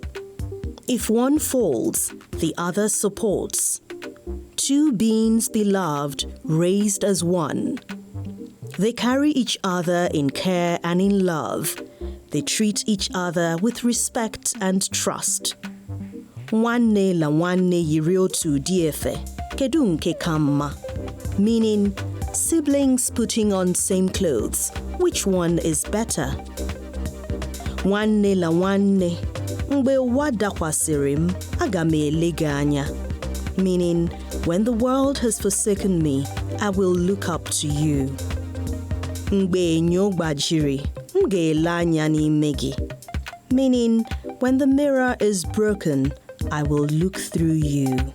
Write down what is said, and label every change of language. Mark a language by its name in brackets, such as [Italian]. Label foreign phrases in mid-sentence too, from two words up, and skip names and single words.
[English] If one falls, the other supports. Two beings beloved, raised as one. They carry each other in care and in love. They treat each other with respect and trust. [Igbo] Nwanne la nwanne yiri otu diefe, kedu nke kama? [English] Meaning, siblings putting on same clothes. Which one is better? [Igbo] Nwanne la nwanne, mgbe ụwa dakwasịrị m, aga m ele gị anya. [English] Meaning, when the world has forsaken me, I will look up to you. [Igbo] Mgbe enyo gbajiri, m ga-ele anya n'ime gị. [English] Meaning, when the mirror is broken, I will look through you.